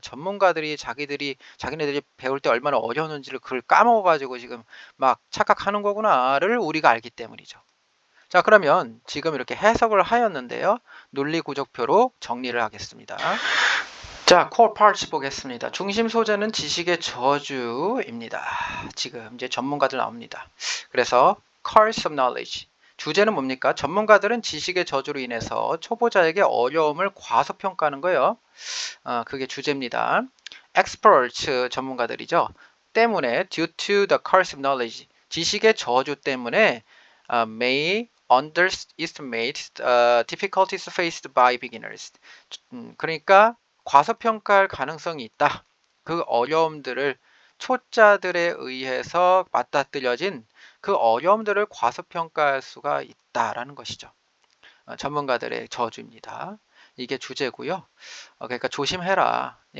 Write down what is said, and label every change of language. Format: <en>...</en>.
<ko>전문가들이 자기네들이 배울 때 얼마나 어려웠는지를 그걸 까먹어가지고 지금 막 착각하는 거구나를 우리가 알기 때문이죠. 자, 그러면 지금 이렇게 해석을 하였는데요. 논리 구조표로 정리를 하겠습니다. 자, core parts 보겠습니다. 중심 소재는 지식의 저주입니다. 지금 이제 전문가들 나옵니다. 그래서 curse of knowledge. 주제는 뭡니까? 전문가들은 지식의 저주로 인해서 초보자에게 어려움을 과소평가하는 거예요. 그게 주제입니다. experts 전문가들이죠. 때문에</ko> <en>due to the curse of knowledge.</en> <ko>지식의 저주 때문에</ko> <en>may underestimate difficulties faced by beginners.</en> <ko>그러니까 과소평가할 가능성이 있다. 그 어려움들을 초짜들에 의해서 맞닥뜨려진 그 어려움들을 과소평가할 수가 있다라는 것이죠. 전문가들의 저주입니다. 이게 주제고요. 그러니까 조심해라.</ko>